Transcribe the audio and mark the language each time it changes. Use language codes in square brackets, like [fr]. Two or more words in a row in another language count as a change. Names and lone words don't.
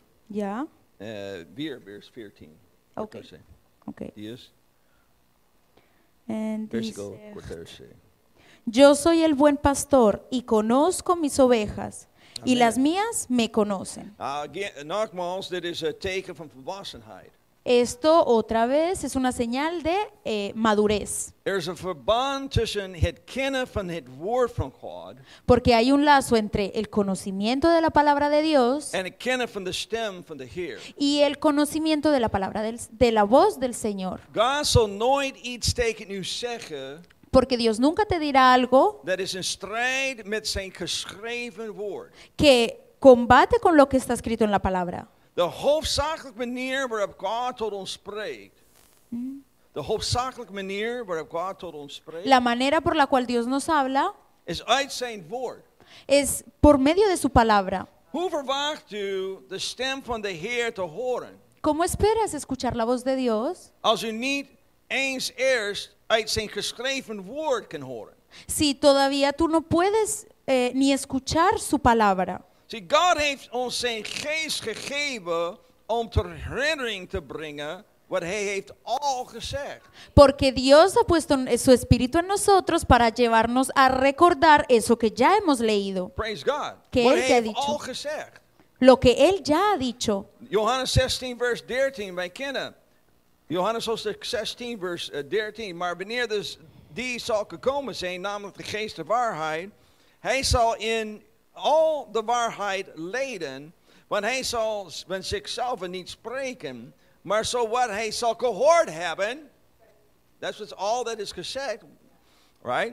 [nl] ja, weer vers 14. Oké. ok. Die is En [es] versículo dice, 14. yo soy el buen pastor y conozco mis ovejas y Amén. las mías me conocen. [nl] Nogmaals, dit is een teken van volwassenheid. [es] Esto otra vez es una señal de madurez, [nl] Er is een verband tussen het kennen van het woord van God [es] porque hay un lazo entre el conocimiento de la palabra de Dios [nl] en het kennen van de stem van de Heer. [es] y el conocimiento de la palabra de la voz del Señor. [nl] God zal nooit iets tegen u zeggen [es] Porque Dios nunca te dirá algo [nl] dat is in strijd met zijn geschreven woord. [es] que combate con lo que está escrito en la palabra. [nl] De hoofdzakelijke manier waarop God tot ons spreekt. De hoofdzakelijke manier waarop God tot ons spreekt. [es] La manera por la cual Dios nos habla [nl] Is uit zijn woord. [es] es por medio de su palabra. [nl] Hoe verwacht u de stem van de Heer te horen? [es] ¿Cómo esperas escuchar la voz de Dios [nl] Als u niet eens eerst uit zijn geschreven woord kan horen. [es] si todavía tú no puedes ni escuchar su palabra? [nl] Zie, God heeft ons zijn geest gegeven om ter herinnering te brengen wat hij heeft al gezegd. [es] Porque Dios ha puesto su espíritu en nosotros para llevarnos a recordar eso que ya hemos leído, [en] Praise God. [es] Que [nl] Wat [es] él [nl] hij [es] te ha [nl] heeft [es] dicho. [nl] al gezegd. [es] lo que Él ya ha dicho. [nl] Johannes 16 vers 13, wij kennen. Johannes hoofdstuk 16 vers 13. Maar wanneer dus die zal gekomen zijn, namelijk de geest der waarheid, hij zal in al de waarheid leiden, want hij zal van zichzelf niet spreken, maar zo wat hij zal gehoord hebben, dat is al dat is gezegd, right?